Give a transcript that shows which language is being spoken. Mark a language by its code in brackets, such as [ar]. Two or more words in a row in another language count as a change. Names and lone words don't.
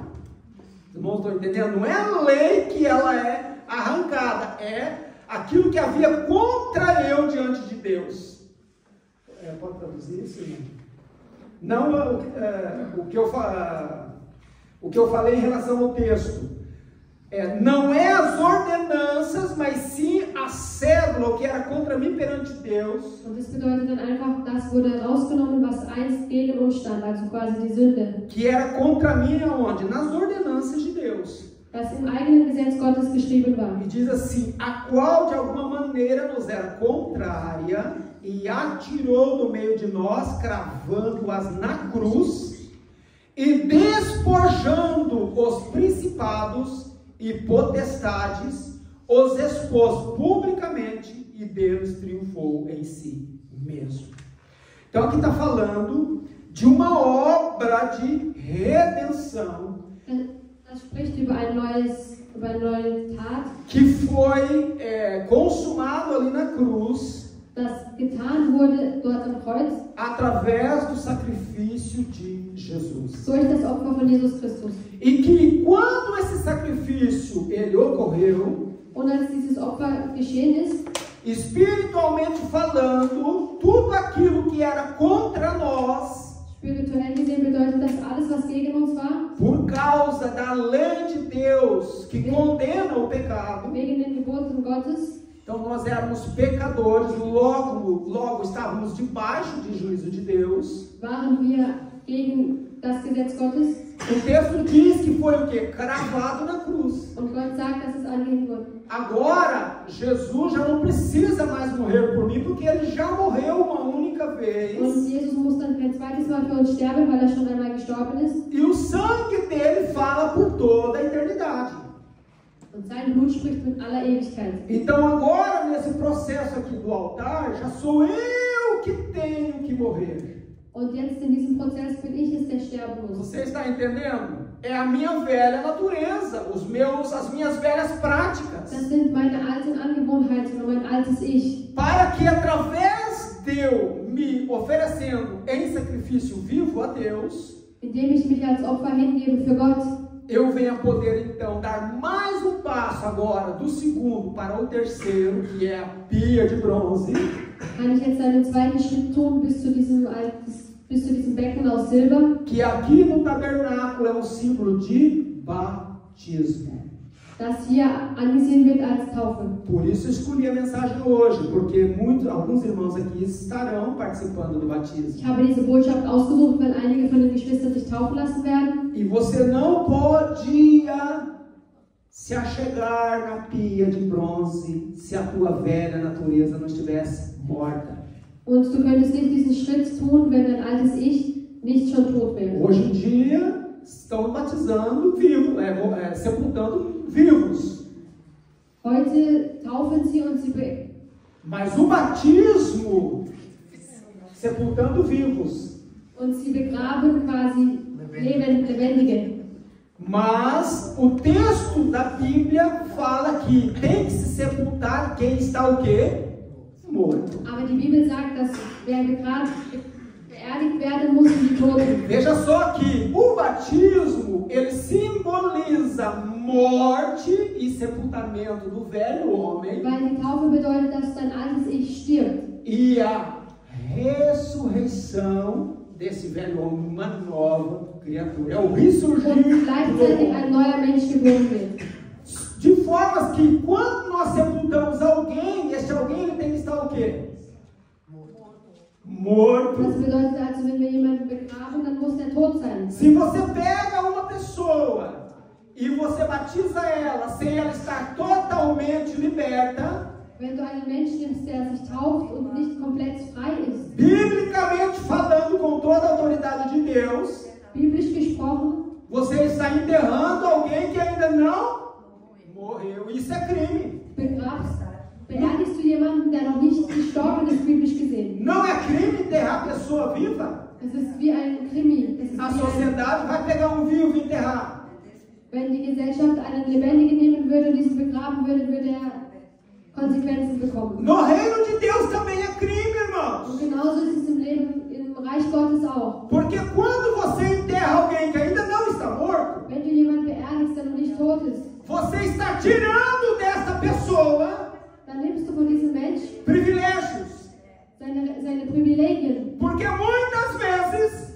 [pt] Os irmãos estão entendendo? Não é a lei que ela é arrancada, é aquilo que havia contra eu diante de Deus. Pode traduzir isso? Não, o que eu falei em relação ao texto. Não é as ordenanças, mas sim a cédula, o que era contra mim perante Deus. [de] Und das bedeutet dann einfach, das wurde rausgenommen, was einst gegen uns stand, also quasi die Sünde. [pt] Que era contra mim aonde? Nas ordenanças de Deus. [de] das im eigenen Gesetz Gottes geschrieben war. [pt] E diz assim: a qual de alguma maneira nos era contrária e atirou no meio de nós, cravando-as na cruz e despojando os principados e potestades, os expôs publicamente e Deus triunfou em si mesmo. Então aqui está falando de uma obra de redenção [de] Das spricht über eine neue Tat, [pt] que foi consumado ali na cruz, [de] das getan wurde dort am Kreuz [pt] através do sacrifício de Jesus. [de] durch das Opfer von Jesus Christus. [pt] E que quando esse sacrifício ele ocorreu, [de] Und als dieses Opfer geschehen ist, [pt] espiritualmente falando, tudo aquilo que era contra nós, [de] spirituell gesehen bedeutet das alles, was gegen uns war, [pt] por causa da lei de Deus que condena o pecado, [de] wegen den Geboten Gottes, [pt] então nós éramos pecadores, logo estávamos debaixo de juízo de Deus. [de] waren wir gegen das Gesetz Gottes. [pt] O texto diz que foi o quê? Cravado na cruz. [de] Und Gott sagt, dass es angehängt wurde. [pt] Agora, Jesus já não precisa mais morrer por mim, porque ele já morreu uma única vez. [de] Und Jesus muss dann kein zweites Mal für uns sterben, weil er schon einmal gestorben ist. [pt] E o sangue dele fala por toda a eternidade. [de] Und sein Blut spricht mit aller Ewigkeit. [pt] Então agora, nesse processo aqui do altar, já sou eu que tenho que morrer. [de] Und jetzt in diesem Prozess bin ich es, der sterben muss. [pt] Você está entendendo? É a minha velha natureza, as minhas velhas práticas. [de] Das sind meine alten Angewohnheiten und mein altes Ich. [pt] Para que através de eu me oferecendo em sacrifício vivo a Deus, [de] Indem ich mich als Opfer hingebe für Gott, [pt] eu venha poder então dar mais um passo agora, do segundo para o terceiro, que é a pia de bronze. [de] kann ich jetzt einen zweiten Schritt tun bis zu diesem Becken aus Silber, [pt] Que aqui no tabernáculo é um símbolo de batismo. [de] das hier angesehen wird als Taufe. [pt] Por isso eu escolhi a mensagem hoje, porque alguns irmãos aqui estarão participando do [de] Ich [pt] batismo. [de] habe diese Botschaft ausgesucht, weil einige von den Geschwistern sich taufen lassen werden. [pt] E você não podia se achegar na pia de bronze se a tua velha natureza não estivesse morta. [de] Und du könntest nicht diesen Schritt tun, wenn dein altes Ich nicht schon tot wäre. [pt] Hoje em dia estão batizando vivos, sepultando vivos. [de] Heute taufen sie und sie [pt] Mas o batismo, sepultando vivos. [de] begraben quasi Lebendige. [pt] Mas o texto da Bíblia fala que tem que se sepultar quem está o quê? Morto. [de] Aber die Bibel sagt, dass wer beerdigt werden muss, sind die Toten. [pt] Veja só que o batismo, ele simboliza morte e sepultamento do velho homem [de] Weil die Taufe bedeutet, dass dein altes Ich stirbt. [pt] e a ressurreição desse velho homem, uma nova criatura. É o ressurgir [de] Und [pt] do [de] gleichzeitig ein [pt] homem. [de] neuer Mensch geboren wird. [pt] De forma que quando nós sepultamos alguém, esse alguém ele tem que estar o quê? Morto. [de] Das bedeutet also, wenn wir jemanden begraben, dann muss der tot sein. [pt] Se você pega uma pessoa e você batiza ela sem ela estar totalmente liberta, [de] Wenn du einen Menschen nimmst, der sich tauft und nicht komplett frei ist, [pt] biblicamente falando com toda a autoridade de Deus, [de] biblisch gesprochen, [pt] você está enterrando alguém que ainda não morreu. Isso é crime. [de] beerdigst du jemanden, der noch nicht gestorben ist, biblisch gesehen. [pt] Não é crime enterrar a pessoa viva? [de] Es ist wie ein Krimi. Es ist [pt] A [de] wie [pt] sociedade vai pegar um vivo e enterrar. [de] wenn die Gesellschaft einen Lebendigen nehmen würde und diesen begraben würde, würde er Konsequenzen bekommen. [pt] No reino de Deus também é crime, [de] Und [pt] irmãos. [de] genauso ist es im Leben, im Reich Gottes auch. [pt] Porque quando você enterra alguém que ainda não está morto, [de] Wenn du jemanden beerdigst, der noch nicht tot ist, [pt] você está tirando dessa pessoa [de] dann nimmst du von diesem Mensch [pt] privilégios. [de] seine Privilegien. [pt] Porque muitas vezes